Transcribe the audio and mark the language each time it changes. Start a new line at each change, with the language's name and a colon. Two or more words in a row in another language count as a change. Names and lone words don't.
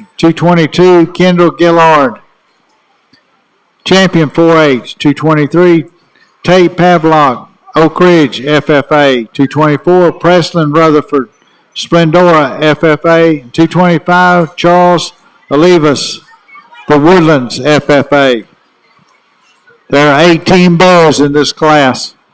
English: 222, Kendall Gillard, Champion 4-H. 223, Tate Pavlock, Oak Ridge, FFA. 224, Preston Rutherford, Splendora, FFA. 225, Charles Olivas, The Woodlands, FFA. There are 18 bulls in this class.